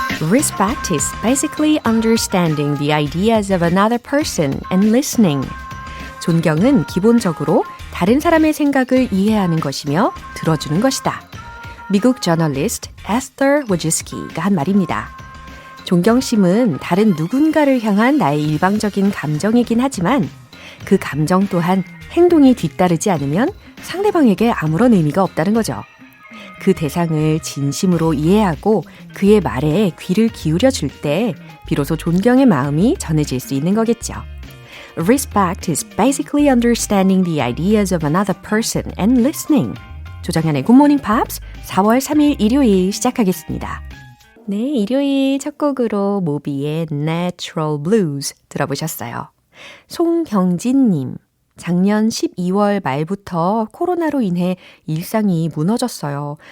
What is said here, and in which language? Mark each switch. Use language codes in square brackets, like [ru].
[en] Respect is basically understanding the ideas of another person and listening. [ko] 존경은 기본적으로 다른 사람의 생각을 이해하는 것이며 들어주는 것이다. 미국 저널리스트 에스터 워지스키가 한 말입니다. 존경심은 다른 누군가를 향한 나의 일방적인 감정이긴 하지만 그 감정 또한 행동이 뒤따르지 않으면 상대방에게 아무런 의미가 없다는 거죠. 그 대상을 진심으로 이해하고 그의 말에 귀를 기울여 줄 때 비로소 존경의 마음이 전해질 수 있는 거겠죠. [en] Respect is basically understanding the ideas of another person and listening. [ko] 조정현의 Good Morning Pops 4월 3일 일요일 시작하겠습니다. 네, 일요일 첫 곡으로 모비의 Natural Blues 들어보셨어요. 송경진님, 작년 12월 말부터 코로나로 인해 일상이 무너졌어요.